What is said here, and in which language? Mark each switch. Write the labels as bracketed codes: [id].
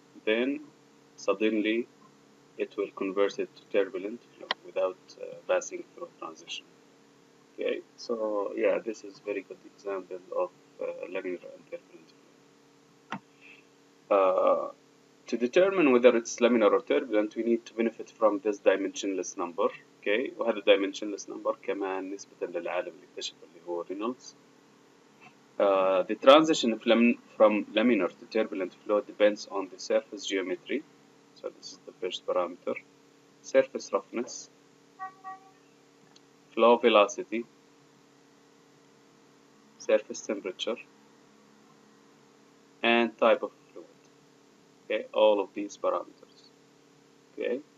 [en] Then suddenly it will convert it to turbulent flow without passing through transition. Okay. So yeah, this is very good example of laminar and turbulent flow. To determine whether it's laminar or turbulent we need to benefit from this dimensionless number. okay. [ar] وهذا dimensionless number كمان نسبة للعالم اللي اكتشفه اللي هو رينولدز. [en] The transition from laminar to turbulent flow depends on the surface geometry. So this is the first parameter. Surface roughness, flow velocity, surface temperature, and type of fluid. Okay, all of these parameters. Okay.